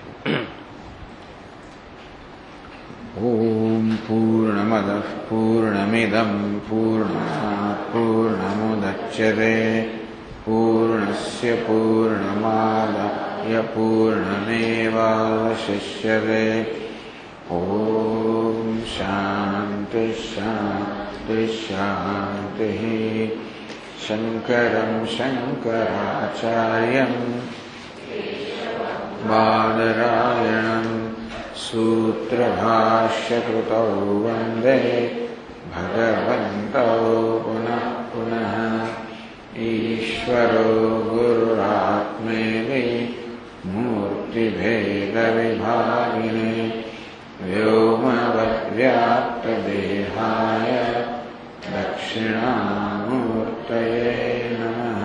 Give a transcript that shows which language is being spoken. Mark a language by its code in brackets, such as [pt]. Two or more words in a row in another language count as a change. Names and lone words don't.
[sa] ઓમ પૂર્ણમદ પૂર્ણમિદમ પૂર્ણાત પૂર્ણમુદચ્યતે પૂર્ણસ્ય પૂર્ણમાદાય પૂર્ણમેવાવશિષ્યતે. ઓમ શાંતિ શાંતિ શાંતિ. શંકરં શંકરાચાર્યં બાદરાયણં सूत्रभाष्यकृतौ वन्दे भगवन्तौ पुनः पुनः. ईश्वरो गुरुरात्मेति मूर्तिभेदविभागिने व्योमवद्व्याप्तदेहाय दक्षिणामूर्तये नमः.